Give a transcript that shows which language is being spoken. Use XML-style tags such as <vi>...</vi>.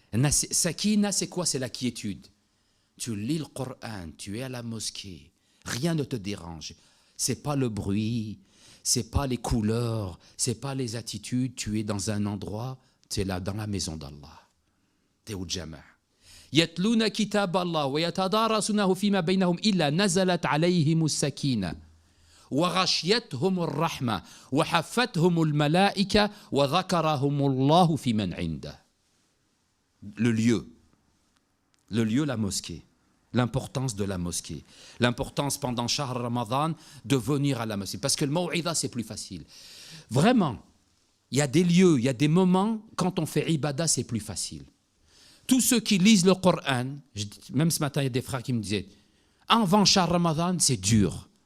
<fr>Sakina, c'est quoi? C'est la quiétude. Tu lis le Coran, tu es à la mosquée. Rien ne te dérange. C'est pas le bruit. C'est pas les couleurs, c'est pas les attitudes, tu es dans un endroit, tu es là dans la maison d'Allah. Tu es au jama'.</fr> <ar>يتلون كتاب الله ويتدارسونه فيما بينهم إلا نزلت عليهم السكينة وغشيتهم الرحمة وحفتهم الملائكة وذكرهم الله في من عنده.</ar> <fr>Le lieu, la mosquée. L'importance de la mosquée. L'importance pendant Shahr Ramadan de venir à la mosquée. Parce que le maw'idha, c'est plus facile. Vraiment, il y a des lieux, il y a des moments, quand on fait ibadah, c'est plus facile. Tous ceux qui lisent le Coran, même ce matin, il y a des frères qui me disaient, avant Shahr Ramadan, c'est dur.</fr>